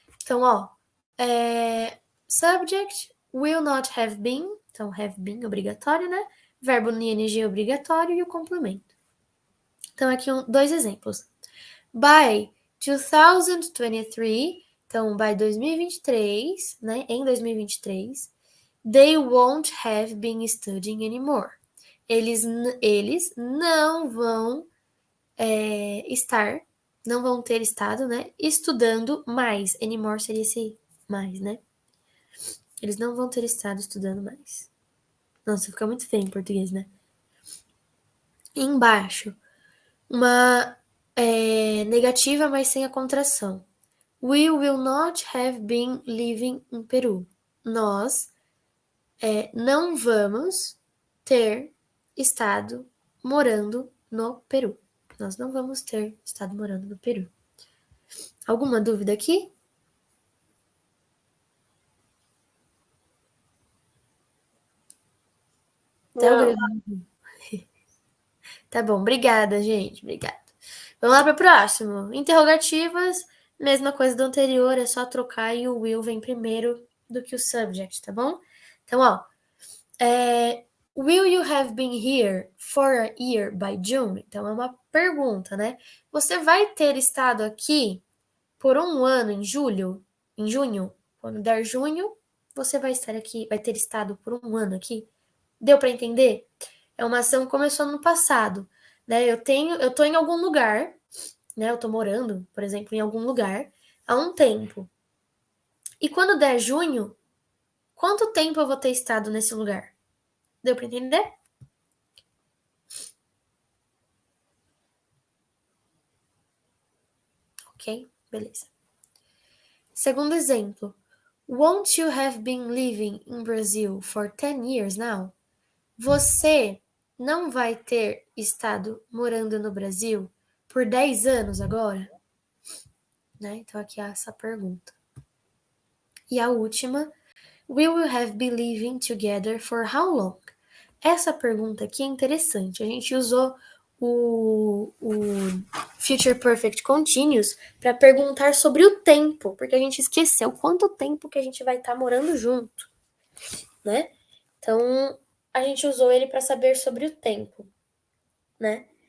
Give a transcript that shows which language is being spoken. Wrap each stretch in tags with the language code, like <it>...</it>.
<pt>Então, ó,</pt> <en>subject, will not have been.</en> <pt>Então,</pt> <en>have been</en> <pt>obrigatório, né? Verbo no ing obrigatório e o complemento. Então, aqui dois exemplos.</pt> <en>By 2023,</en> <pt>então,</pt> <en>by 2023, né?</en> <pt>Em 2023,</pt> <en>they won't have been studying anymore.</en> <pt>Eles não vão não vão ter estado, né? Estudando mais. Anymore seria esse mais, né? Eles não vão ter estado estudando mais. Nossa, fica muito feio em português, né? Embaixo, uma negativa, mas sem a contração.</pt> <en>We will not have been living in Peru.</en> <pt>Nós não vamos ter estado morando no Peru. Nós não vamos ter estado morando no Peru. Alguma dúvida aqui? Não. Tá bom, obrigada, gente. Obrigada. Vamos lá para o próximo. Interrogativas, mesma coisa do anterior, é só trocar e o will vem primeiro do que o subject, tá bom? Então, ó.</pt> <en>Will you have been here for a year by June?</en> <pt>Então, é uma pergunta, né? Você vai ter estado aqui por um ano em julho? Em junho? Quando der junho, você vai estar aqui, vai ter estado por um ano aqui? Deu para entender? É uma ação que começou no passado, né? Eu tô em algum lugar, né? Eu tô morando, por exemplo, em algum lugar há um tempo. E quando der junho, quanto tempo eu vou ter estado nesse lugar? Deu para entender? Ok, beleza. Segundo exemplo.</pt> <en>Won't you have been living in Brazil for 10 years now?</en> <pt>Você não vai ter estado morando no Brasil por 10 anos agora? Né? Então aqui é essa pergunta. E a última.</pt> <en>We will have been living together for how long?</en> <pt>Essa pergunta aqui é interessante. A gente usou o Future Perfect Continuous para perguntar sobre o tempo, porque a gente esqueceu quanto tempo que a gente vai estar morando junto, né? Então, a gente usou ele para saber sobre o tempo, né?</pt>